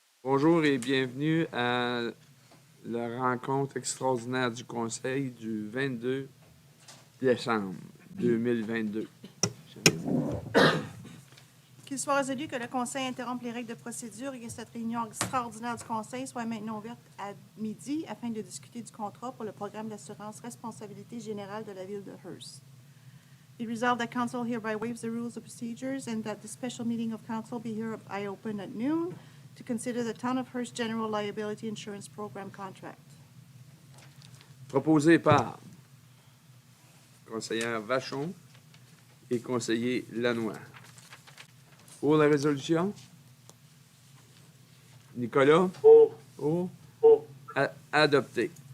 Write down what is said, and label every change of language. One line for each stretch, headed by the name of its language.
French: Bonjour et bienvenue à la rencontre extraordinaire du Conseil du 22 décembre 2022. Qu'il soit résolu que le Conseil interrompe les règles de procédure et que cette réunion extraordinaire du Conseil soit maintenant ouverte à midi afin de discuter du contrat pour le programme d'assurance responsabilité générale de la ville de Hearst.
English: Be resolved that council hereby waives the rules of procedures and that the special meeting of council be hereby open at noon to consider the Town of Hearst General Liability Insurance Program contract.
French: Proposé par conseillère Vachon et conseiller Lanois. Pour la résolution, Nicolas? Pour. Adopté.